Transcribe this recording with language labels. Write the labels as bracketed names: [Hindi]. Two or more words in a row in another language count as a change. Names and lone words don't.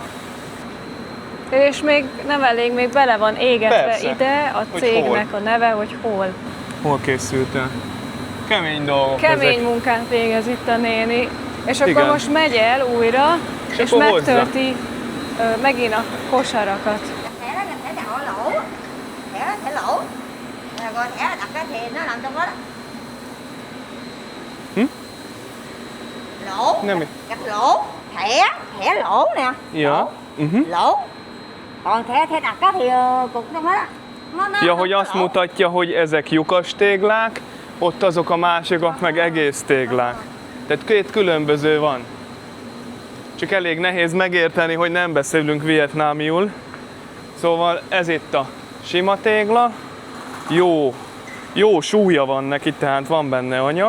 [Hungarian] És még nem elég, még bele van égetve Persze. ide a Hogy cégnek hol. a neve, hogy hol. Hol készült el? Kemény dolgok Kemény ezek. munkát végez itt a néni. És akkor Igen. most megy el újra, és akkor hozza. megtölti megint a kosarakat. [Vietnamese] Thẻ đó là thẻ đậu lỗ, thẻ đó thẻ lỗ, rồi thẻ là đặt cái thì nó nằm trong đó đó. Lỗ, [Hungarian] Nem. [Vietnamese] đặt lỗ, thẻ lỗ nè, [Hungarian] Ja. [Vietnamese] lỗ. Còn thẻ đặt á thì cục trong đó. [Hungarian] Ja, hogy azt mutatja, hogy ezek lyukas téglák, ott azok a másikak meg egész téglák. Tehát két különböző van. Csak elég nehéz megérteni, hogy nem beszélünk vietnámiul. Szóval ez itt a sima tégla, jó súlya van neki, tehát van benne anyag.